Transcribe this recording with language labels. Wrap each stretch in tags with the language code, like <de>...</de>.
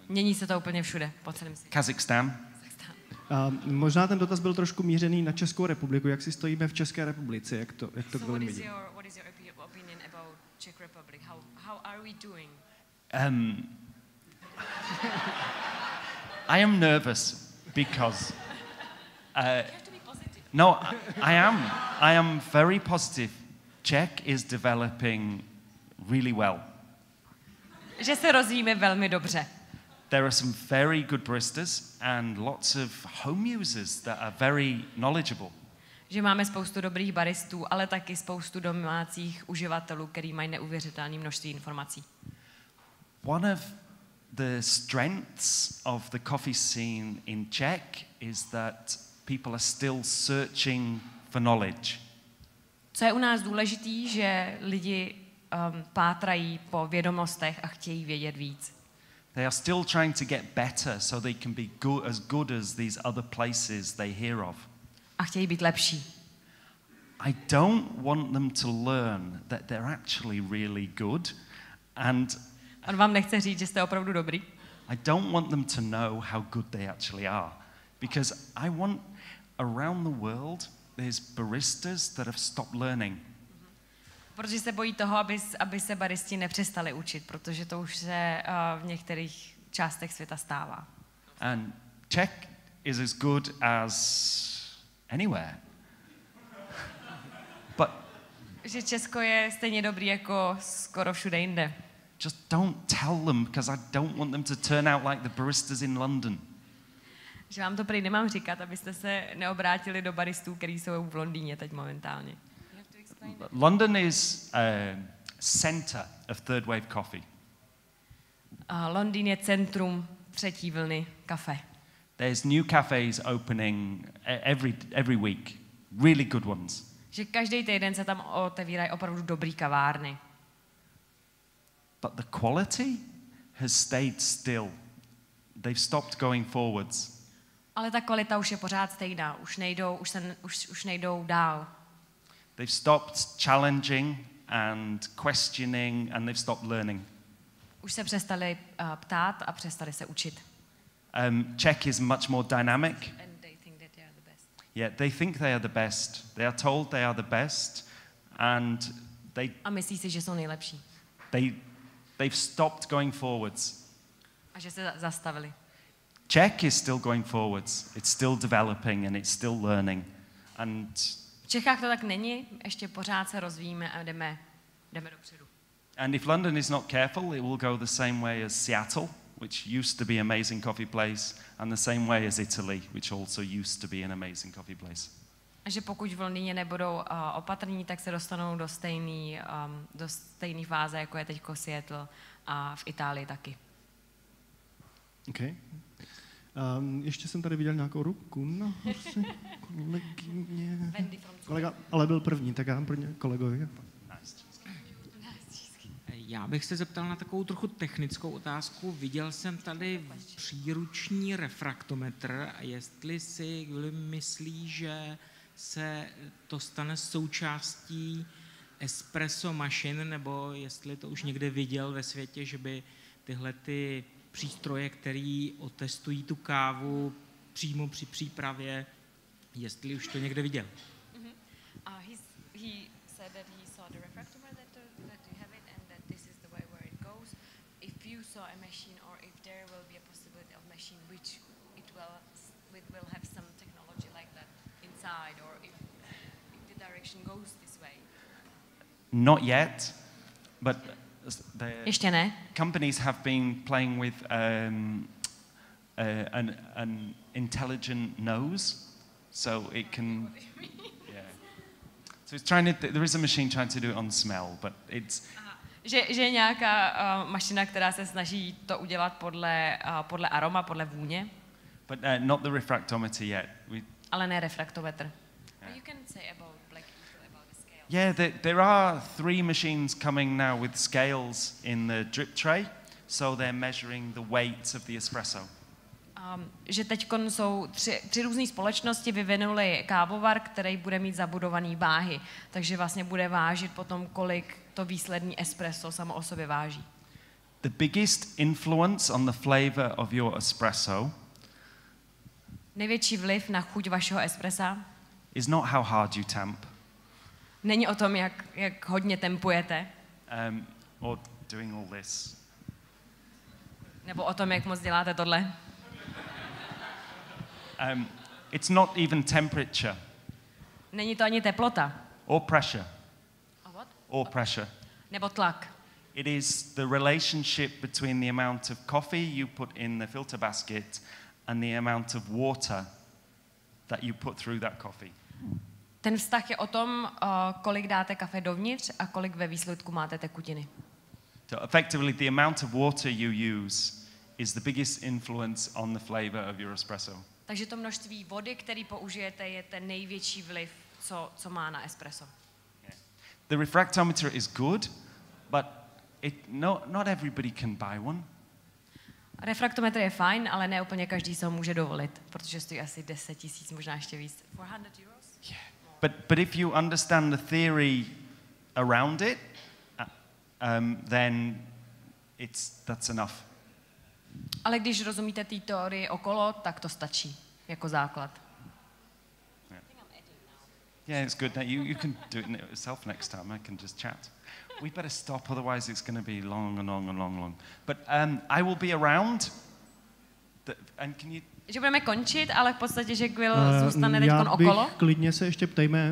<cs>Mění se to úplně všude, po celém světě.</cs> <en>Kazakhstan.</en> <cs>Možná ten dotaz byl trošku mířený na Českou republiku. Jak si stojíme v České republice? Jak to Gwylim vidí?</cs> <en>What is your opinion about Czech Republic? How are we doing? I am nervous because You have to be positive. no, I am very positive. Czech is developing really well.</en> <cs>Že se rozvíjíme velmi dobře.</cs> <en>There are some very good baristas and lots of home users that are very knowledgeable.</en> <cs>Že máme spoustu dobrých baristů, ale taky spoustu domácích uživatelů, který mají neuvěřitelné množství informací.</cs> <en>One of the strengths of the coffee scene in Czech is that people are still searching for knowledge.</en> <cs>Co je u nás důležitý, že lidi pátrají po vědomostech a chtějí vědět víc.</cs> <en>They are still trying to get better so they can be as good as these other places they hear of.</en> <cs>A chtějí být lepší.</cs> <en>I don't want them to learn that they're actually really good and</en> <cs>On vám nechce říct, že jste opravdu dobrý.</cs> <en>I don't want them to know how good they actually are because I want around the world there's baristas that have stopped learning.</en> <cs>Protože se bojí toho, aby se baristi nepřestali učit, protože to už se v některých částech světa stává.</cs> <en>And Czech is as good as anywhere. But</en> <cs>Že Česko je stejně dobrý jako skoro všude jinde.</cs> <en>just don't tell them because I don't want them to turn out like the baristas in London.</en> <cs>Že vám to prý nemám říkat, abyste se neobrátili do baristů, který jsou v Londýně teď momentálně.</cs> <en>London is a center of third wave coffee.</en> <cs>Londýn je centrum třetí vlny kafe.</cs> <en>There's new cafes opening every week, really good ones.</en> <cs>Že každý týden se tam otevírají opravdu dobrý kavárny.</cs> <en>But the quality has stayed still. They've stopped going forwards.</en> <cs>Ale ta kvalita už je pořád stejná, už nejdou dál.</cs> <en>They've stopped challenging and questioning and they've stopped learning.</en> <cs>Už se přestali ptát a přestali se učit.</cs> <en>Czech is much more dynamic. And they think that they are the best. Yeah, they think they are the best. They are told they are the best, and</en> <cs>A myslí si, že jsou nejlepší.</cs> <en>they've stopped going forwards.</en> <cs>A že se zastavili.</cs> <en>Czech is still going forwards. It's still developing and it's still learning. And</en> <cs>V Čechách to tak není, ještě pořád se rozvíjíme a jdeme dopředu.</cs> <en>if London is not careful, it will go the same way as Seattle, which used to be an amazing coffee place, and the same way as Italy, which also used to be an amazing coffee place.</en> <cs>A že pokud v Londýně nebudou opatrní, tak se dostanou do stejné fáze, jako je teďko Seattle a v Itálii taky.</cs> <en>Okay.</en> <cs>Ještě jsem tady viděl nějakou ruku nahoře. Kolegyně. Kolega, ale byl první, tak já dám pro ně kolegovi. Já bych se zeptal na takovou trochu technickou otázku. Viděl jsem tady příruční refraktometr a jestli si Gwylim myslí, že se to stane součástí espresso mašin, nebo jestli to už někde viděl ve světě, že by tyhle ty přístroje, který otestují tu kávu přímo při přípravě, jestli už to někde viděl.</cs> <en>He said that he saw the refractometer, that you have it, and that this is the way where it goes. If you saw a machine, or if there will be a possibility of machine which it will have some technology like that inside, or if the direction goes this way. Not yet, but the</en> <cs>Ještě ne.</cs> <en>companies have been playing with an intelligent nose, so it can. Yeah. So it's trying to. There is a machine trying to do it on smell, but it's.</en> <cs>Že je nějaká mašina, která se snaží to udělat podle aroma, podle vůně.</cs> <en>But not the refractometer yet.</en> <cs>Ale ne refraktometr.</cs> <en>Yeah. You can say about Black Eagle about the scale. Yeah, there are 3 machines coming now with scales in the drip tray, so they're measuring the weight of the espresso.</en> <cs>Že teďkon jsou 3 různé společnosti vyvinuly kávovar, který bude mít zabudovaný váhy, takže vlastně bude vážit potom, kolik to výsledný espresso samo o sobě váží.</cs> <en>The biggest influence on the flavor of your espresso</en> <cs>Největší vliv na chuť vašeho espressa</cs> <en>is not how hard you temp,</en> <cs>není o tom, jak hodně tempujete,</cs> <en>or doing all this.</en> <cs>nebo o tom, jak moc děláte tohle.</cs> <en>It's not even temperature</en> <cs>Není to ani teplota.</cs> <en>or pressure. A what? Or pressure.</en> <cs>Nebo tlak.</cs> <en>It is the relationship between the amount of coffee you put in the filter basket and the amount of water that you put through that coffee.</en> <cs>Ten vztah je o tom, kolik dáte kafe dovnitř a kolik ve výsledku máte tekutiny.</cs> <en>So effectively, the amount of water you use is the biggest influence on the flavor of your espresso.</en> <cs>Takže to množství vody, který použijete, je ten největší vliv, co má na espresso.</cs> <en>Yeah. The refractometer is good, but not everybody can buy one.</en> <cs>Refraktometr je fajn, ale ne úplně každý se ho může dovolit, protože stojí asi 10 000, možná ještě víc.</cs> <en>400 euros? Yeah. But if you understand the theory around it, then that's enough.</en> <cs>Ale když rozumíte té teorii okolo, tak to stačí jako základ.</cs> <en>Yeah, it's good. You can do it yourself next time. I can just chat. We better stop, otherwise it's going to be long and long and long and long. But I will be around. And can you?</en> <cs>Že budeme končit, ale v podstatě, že Gwyl zůstane teď okolo. Klidně se ještě ptejme, Jo,</cs>